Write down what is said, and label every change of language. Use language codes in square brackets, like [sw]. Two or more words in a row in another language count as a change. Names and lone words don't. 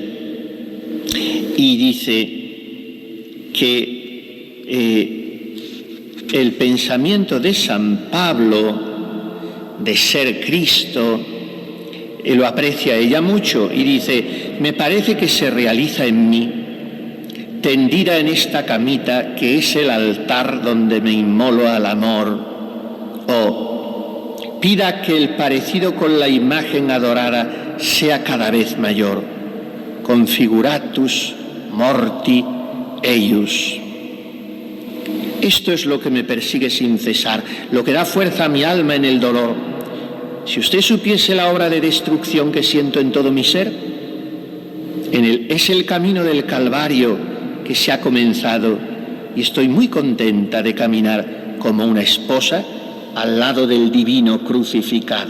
[es] Y dice que el pensamiento de San Pablo de ser Cristo lo aprecia ella mucho y dice: me parece que se realiza en mí, tendida en esta camita que es el altar donde me inmolo al amor. Oh, pida que el parecido con la imagen adorada sea cada vez mayor. [la] Configuratus morti eius. [es] Esto es lo que me persigue sin cesar, lo que da fuerza a mi alma en el dolor. Si usted supiese la obra de destrucción que siento en todo mi ser, es el camino del Calvario que se ha comenzado y estoy muy contenta de caminar como una esposa al lado del divino crucificado.